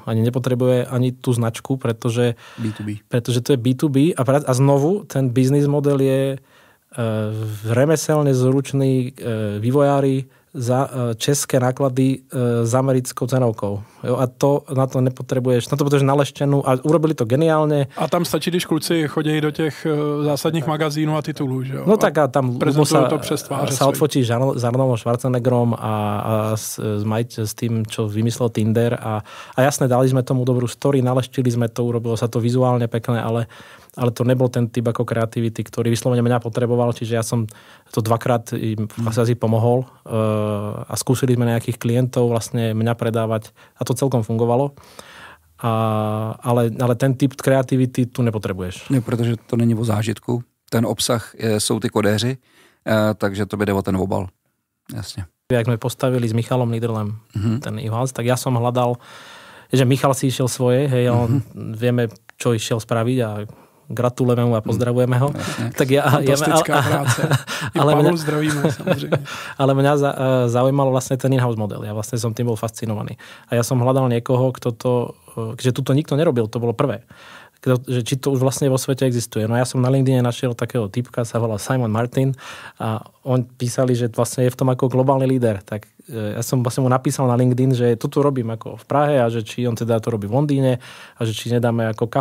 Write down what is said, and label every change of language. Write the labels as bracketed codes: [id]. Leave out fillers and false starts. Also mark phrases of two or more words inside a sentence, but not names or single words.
[sk] Ani nepotrebuje ani tú značku, pretože to je B2B a znovu ten biznis model je remeselne zruční vývojári za české náklady s americkou cenovkou. Jo, a na to nepotrebuješ naleštenú a urobili to geniálne. [cs] A tam stačí, když kluci chodí do těch zásadních magazínů a titulů, že jo? [sk] No tak a tam sa odfotí s Arnoldom Schwarzeneggerom a s tým, čo vymyslel Tinder a jasne, dali sme tomu dobrú story, naleštili sme to, urobilo sa to vizuálne pekné, ale to nebol ten typ ako kreativity, ktorý vyslovene mňa potreboval, čiže ja som to dvakrát im asi pomohol a skúsili sme nejakých klientov vlastne mňa predávať a to celkom fungovalo. Ale ten typ kreativity tu nepotrebuješ. [cs] Ne, protože to není o zážitku. Ten obsah jsou ty kodéři, takže to jde o ten obal. [sk] Jasne. Jak sme postavili s Michalom Niederlem ten e-house, tak ja som hľadal, že Michal si išiel svoje, hej, on vieme, čo išiel spraviť a gratulujeme mu a pozdravujeme ho. [cs] Tak fantastická práce. Zdravíme, samozrejme. [sk] Ale mňa zaujímalo vlastne ten in-house model. Ja vlastne som tým bol fascinovaný. A ja som hľadal niekoho, že tuto nikto nerobil, to bolo prvé. Že či to už vlastne vo svete existuje. No ja som na LinkedIne našiel takého typka, sa volá Simon Martin a on písali, že vlastne je v tom ako globálny líder. Tak ja som vlastne mu napísal na LinkedIn, že toto robím ako v Prahe a že či on teda to robí v Londýne a že či nedáme ako kafe.